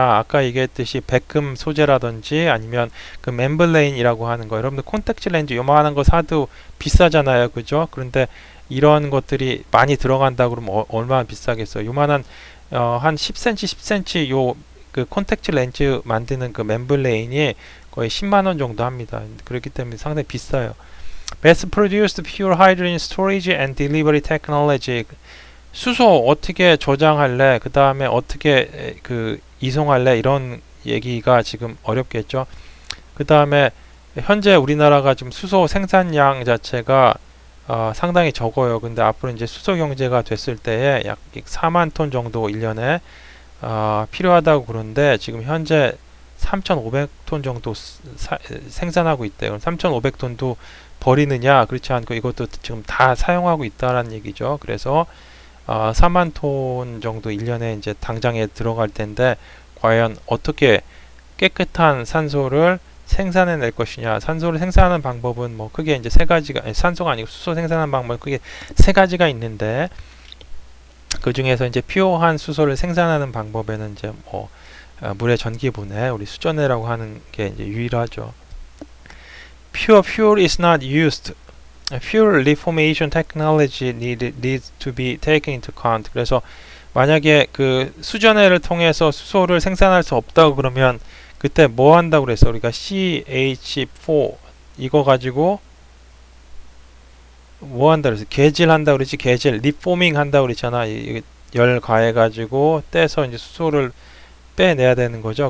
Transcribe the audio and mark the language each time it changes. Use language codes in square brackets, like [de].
[ko] 아까 얘기했듯이 백금 소재라든지 아니면 그 멤블레인이라고 하는 거, 여러분들 콘택트 렌즈 요만한 거 사도 비싸잖아요, 그죠? 그런데 이런 것들이 많이 들어간다 그러면 얼마나 비싸겠어요. 요만한 한 10cm 10cm 요 그 콘택트 렌즈 만드는 그 멤블레인이 거의 10만원 정도 합니다. 그렇기 때문에 상당히 비싸요. [en] Mass produced pure hydrogen storage and delivery technology. [ko] 수소 어떻게 저장할래? 그 다음에 어떻게 그 이송할래? 이런 얘기가 지금 어렵겠죠. 그 다음에 현재 우리나라가 지금 수소 생산량 자체가 상당히 적어요. 근데 앞으로 이제 수소 경제가 됐을 때에 약 4만 톤 정도 1년에 필요하다고 그러는데, 지금 현재 3,500톤 정도 생산하고 있대요. 3,500톤도 버리느냐? 그렇지 않고 이것도 지금 다 사용하고 있다라는 얘기죠. 그래서 4만 톤 정도 1년에 이제 당장에 들어갈 텐데, 과연 어떻게 깨끗한 산소를 생산해낼 것이냐. 산소를 생산하는 방법은 뭐 크게 이제 세 가지가, 아니, 산소가 아니고 수소 생산하는 방법은 크게 세 가지가 있는데, 그 중에서 이제 퓨어한 수소를 생산하는 방법에는 이제 뭐 물의 전기분해, 우리 수전해라고 하는 게 이제 유일하죠. [en] Pure fuel is not used. Fuel reformation technology needs to be taken into account. [ko] 그래서 만약에 그 수전해를 통해서 수소를 생산할 수 없다고 그러면 그때 뭐 한다고 그랬어? 우리가 CH4 이거 가지고 뭐 한다 그랬어? 개질한다 그랬지. 개질, 리포밍 한다 그랬잖아. 열 가해 가지고 떼서 이제 수소를 빼내야 되는 거죠.